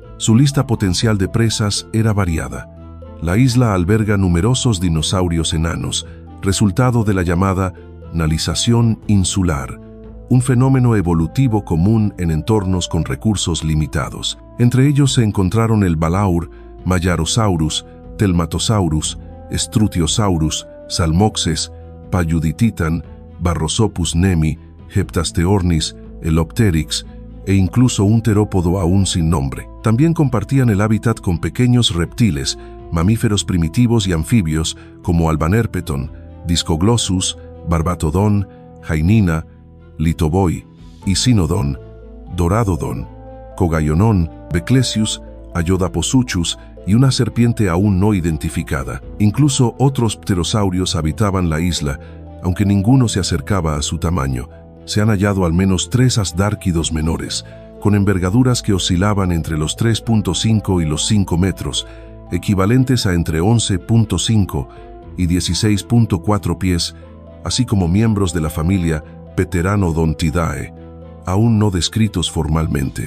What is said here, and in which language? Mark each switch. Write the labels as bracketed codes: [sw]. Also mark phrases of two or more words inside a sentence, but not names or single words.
[es] Su lista potencial de presas era variada. La isla alberga numerosos dinosaurios enanos, resultado de la llamada nalización insular, un fenómeno evolutivo común en entornos con recursos limitados. Entre ellos se encontraron el Balaur, Mayarosaurus, Telmatosaurus, Strutiosaurus, Salmoxes, Payudititan, Barrosopus nemi, Heptasteornis, Elopteryx e incluso un terópodo aún sin nombre. También compartían el hábitat con pequeños reptiles, mamíferos primitivos y anfibios como Albanerpeton, Discoglossus, Barbatodon, Jainina, Litoboi, Icinodon, Doradodon, Cogayonon, Beclesius, Ayodaposuchus y una serpiente aún no identificada. Incluso otros pterosaurios habitaban la isla, aunque ninguno se acercaba a su tamaño. Se han hallado al menos 3 asdárquidos menores, con envergaduras que oscilaban entre los 3.5 y los 5 metros, equivalentes a entre 11.5 y 16.4 pies, así como miembros de la familia Pteranodontidae, aún no descritos formalmente.